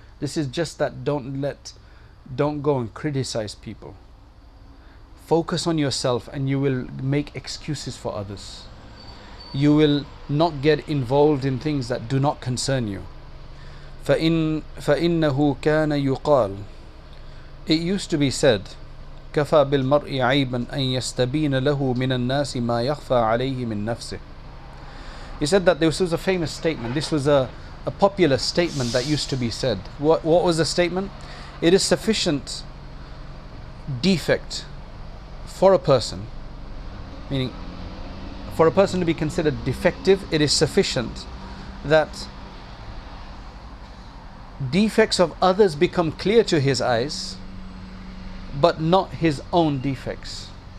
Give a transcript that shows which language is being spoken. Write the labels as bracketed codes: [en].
[en] This is just that don't go and criticize people. Focus on yourself and you will make excuses for others. You will not get involved in things that do not concern you. [ar] فَإِنَّهُ كَانَ يُقَالُ. [en] It used to be said, [ar] كَفَى بِالْمَرْءِ عَيْبًا أَنْ يَسْتَبِينَ لَهُ مِنَ النَّاسِ مَا يَخْفَى عَلَيْهِ مِنْ نَفْسِهِ. [en] He said that this was a famous statement. This was a popular statement that used to be said. What was the statement? It is sufficient defect for a person, meaning for a person to be considered defective, it is sufficient that defects of others become clear to his eyes, but not his own defects.